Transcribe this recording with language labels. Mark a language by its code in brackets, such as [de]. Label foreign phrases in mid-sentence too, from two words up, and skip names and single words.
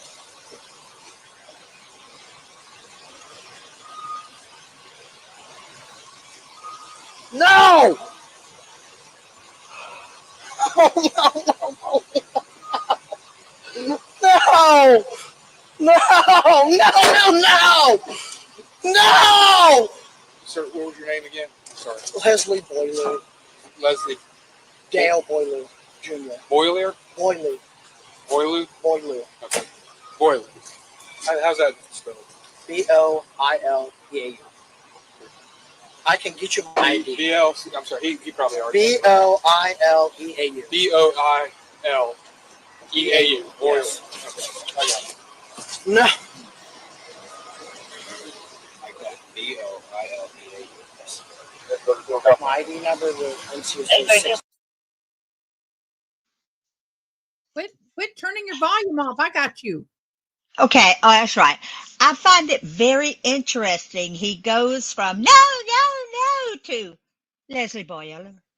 [en] No! Oh, No! Sir, what was your name again? Sorry. Leslie Boyley. Leslie. Dale Boyley Jr. Boilier? Boyley. Boilu? Boyley. Okay. Boilu. How's that spelled? B-O-I-L-E-A-U. I can get you my ID. I'm sorry, he probably already. B-O-I-L-E-A-U. B-O-I-L-E-A-U. Yes. Okay. I got it. No. Like that. B-O-I-L-E-A-U. Yes. My ID number will NCSO. Quit turning your volume off. I got you. Okay, oh, that's right. I find it very interesting. He goes from no to Leslie Boyle.